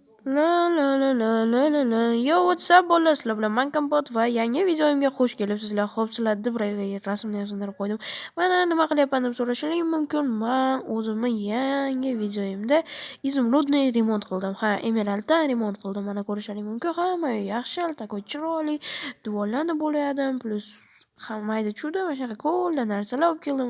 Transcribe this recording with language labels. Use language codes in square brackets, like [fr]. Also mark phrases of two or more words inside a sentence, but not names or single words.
[en] La la la la la la la. Yo, what's up [uz] bolalar, sizlar bilan man Kompot va yangi videoimga xush kelibsizlar. Xo'p, sizlar deb rasmni sindirib qo'ydim. Mana nima qilyapman deb so'rashingiz mumkin. Men o'zimni yangi videoimda izumrudni remont qildim. Ha, emeralddan remont qildim. Mana ko'rishingiz mumkin. Hamma yaxshi, takoy chiroyli, divorlarni bo'ladim, plus mayda chuda mana shunaqa ko'lla narsalar olib keldim.